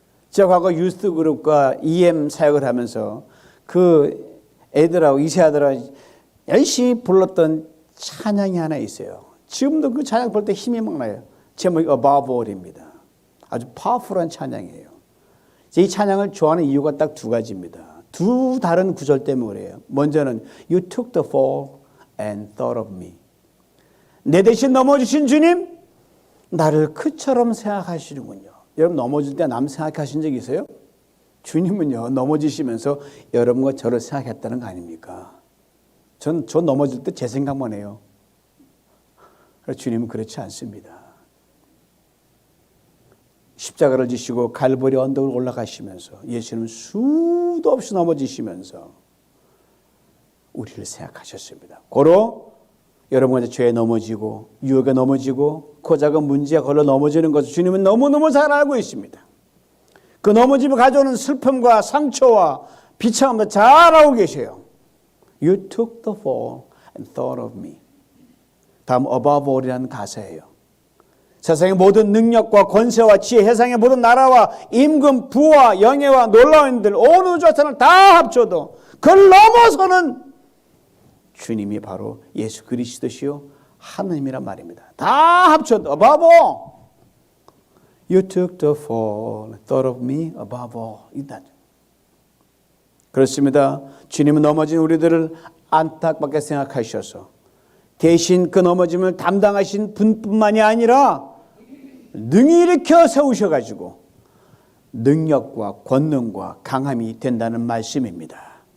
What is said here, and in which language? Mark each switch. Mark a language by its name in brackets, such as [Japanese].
[Korean] 제가 과거 유스 그룹과 EM 사역을 하면서 그 애들하고 이세아들하고 열심히 불렀던 찬양이 하나 있어요. 지금도 그 찬양 볼 때 힘이 막 나요. 제목이 Above All입니다. 아주 파워풀한 찬양이에요. 이 찬양을 좋아하는 이유가 딱 두 가지입니다. 두 다른 구절 때문에 그래요. [English] 먼저는 You took the fall and thought of me. [Korean] 내 대신 넘어주신 주님, 나를 그처럼 생각하시는군요. 여러분 넘어질 때 남 생각하신 적 있어요? 주님은요 넘어지시면서 여러분과 저를 생각했다는 거 아닙니까? 저 넘어질 때 제 생각만 해요. 주님은 그렇지 않습니다. 십자가를 지시고 갈보리 언덕을 올라가시면서 예수님은 수도 없이 넘어지시면서 우리를 생각하셨습니다. 고로 여러분과 죄에 넘어지고 유혹에 넘어지고 그 작은 문제에 걸려 넘어지는 것을 주님은 너무너무 잘 알고 있습니다. 그 넘어짐이 가져오는 슬픔과 상처와 비참함도 잘 알고 계세요. [English] You took the fall and thought of me. [Korean] 다음 above all이라는 가사예요. 세상의 모든 능력과 권세와 지혜, 세상의 모든 나라와 임금, 부와 영예와 놀라운 일들, 온 우주천을 다 합쳐도 그걸 넘어서는 주님이 바로 예수 그리스도시요 하느님이란 말입니다. 다 합쳐도 above all. [English] You took the fall and thought of me above all. [Korean] 그렇습니다. 주님은 넘어진 우리들을 안타깝게 생각하셔서 대신 그 넘어짐을 담당하신 분뿐만이 아니라 능히 일으켜 세우셔가지고 능력과 권능과 강함이 된다는 말씀입니다.